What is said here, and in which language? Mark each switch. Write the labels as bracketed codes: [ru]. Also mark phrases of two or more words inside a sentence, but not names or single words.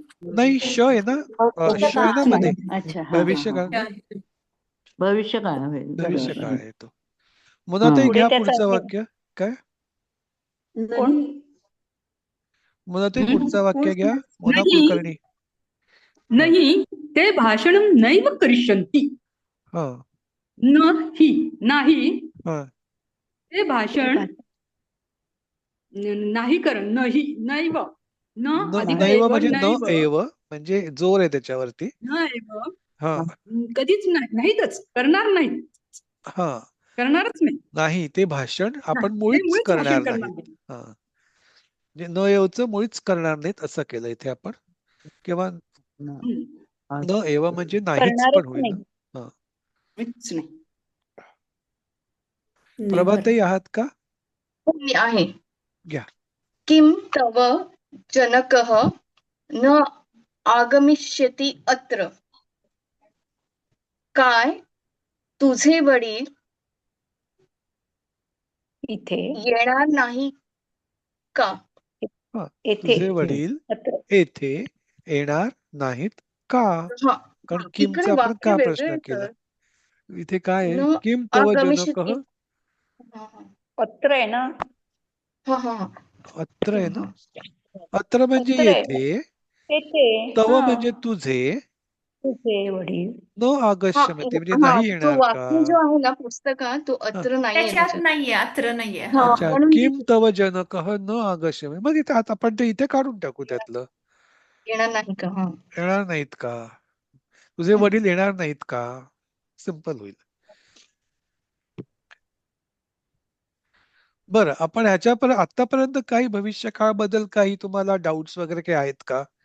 [mr] नाही श आहे ना. श आहे ना मध्ये. अच्छा हा भविष्य काळ ना. भविष्य काय होईल? भविष्य बरोबर. काळ आहे तो. मुनाताई पुढे घ्या त्याचा पुढचं अर्थ वाक्य. काय कोण? नाही मुनाताई हम्म. पुढचं वाक्य घ्या. मुना नाही. कुलकर्णी. [sa] नाही ते भाषणं नैव करिष्यन्ति. [mr] हा नाही हा ते भाषण नाही कर नाही नैव न अधिक नैव एव म्हणजे न नैव एव म्हणजे जोर आहे त्याच्यावरती. [sa] न एव [mr] हा कधीच नाहीतच करणार नाही हा करणारच नाही. नाही ते भाषण आपण ते मुळीच मुळीच भाषण करणार करणार नाहीत. नाही. हा म्हणजे न येवचं मुळीच करणार नाहीत असं केलं इथे आपण. किंवा हम्म. न एव म्हणजे नाहीच करणारच पण होईल नाही. ना. हा मीच नाही. प्रभाताई आहात का? मी आहे. घ्या. [sa] किम तव जनकः न आगमिष्यति अत्र. [mr] काय तुझे वडील इथे येणार नाही का? हा येथे तुझे वडील अत्र. येथे येणार नाहीत का? हा कारण इकडे किमचा आपण वाक्य का वेगळे प्रश्न आहे केला. सर. इथे काय आहे? न [sa] किम तव जनकः. आगमिष्यति. हा हा [mr] अत्र आहे ना. हा हा हा. अत्र आहे ना. अत्र म्हणजे अत्र आहे येथे. येथे तव हा म्हणजे तुझे. तुझे वडील. न हा आगष्यमते म्हणजे हा नाही तो येणार का? वाक्य जो आहे ना पुस्तकात तो हा. अत्र नाहीये त्याच्यात त्याच्यात. नाहीये अत्र नाहीये. हा हा अच्छा म्हणून [sa] किम तव जनकः न आगष्यमे. [mr] मग इथे आता आपण ते इथे काढून टाकू त्यातलं. येणार नाही का? हा येणार नाहीत का? तुझे वडील येणार नाहीत का? सिंपल होईल. बरं आपण ह्याच्यापर्यंत आतापर्यंत काही भविष्य काळबद्दल काही तुम्हाला डाऊट्स वगैरे काही आहेत का?